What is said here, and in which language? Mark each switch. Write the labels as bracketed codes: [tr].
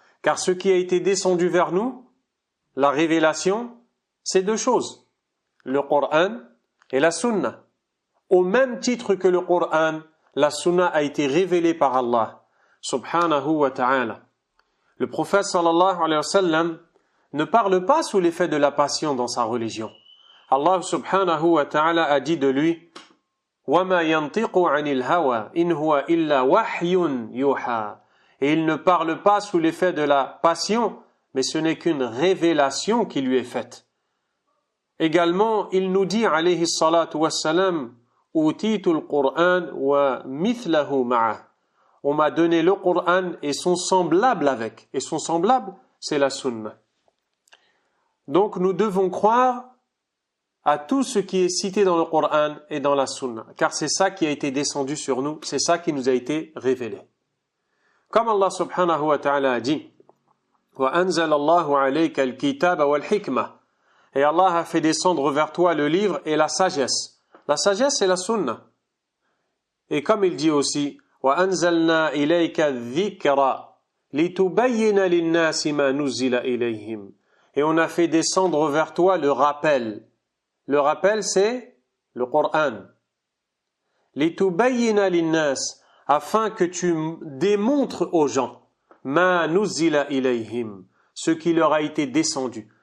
[fr] Car ce qui a été descendu vers nous, la révélation, c'est deux choses, le Coran et la sunna. Au même titre que le Coran, la sunna a été révélée par Allah subhanahu wa ta'ala. Le prophète sallallahu alayhi wa sallam ne parle pas sous l'effet de la passion dans sa religion. Allah subhanahu wa ta'ala a dit de lui [ar] وَمَا يَنْطِقُ عَنِ الْهَوَى إِنْ هُوَ إِلَّا وَحْيٌ يُوحَى. [fr] Et il ne parle pas sous l'effet de la passion, mais ce n'est qu'une révélation qui lui est faite. Également, il nous dit alayhi salatu wassalam [ar] أُوتِيتُ الْقُرْآنَ وَمِثْلَهُ مَعَهُ. [fr] On m'a donné le Coran et son semblable avec. Et son semblable, c'est la sunna. Donc nous devons croire à tout ce qui est cité dans le Coran et dans la sunna, car c'est ça qui a été descendu sur nous, c'est ça qui nous a été révélé. Comme Allah subhanahu wa ta'ala a dit [ar] وَأَنزَلَ اللَّهُ عَلَيْكَ الْكِتَابَ وَالْحِكْمَةِ. [fr] Et Allah a fait descendre vers toi le livre et la sagesse. La sagesse, c'est la sunna. Et comme il dit aussi [ar] وَأَنزَلْنَا إِلَيْكَ الذِّكْرَ لِتُبَيِّنَ لِلنَّاسِ مَا نُزِّلَ إِلَيْهِمْ. [fr] Et on a fait descendre vers toi le rappel. Le rappel, c'est le Coran. [ar] لِتُبَيِّنَ لِلنَّاسِ, [fr] afin que tu démontres aux gens [ar] مَا نُزِّلَ إِلَيْهِمْ, [fr] ce qui leur a été descendu.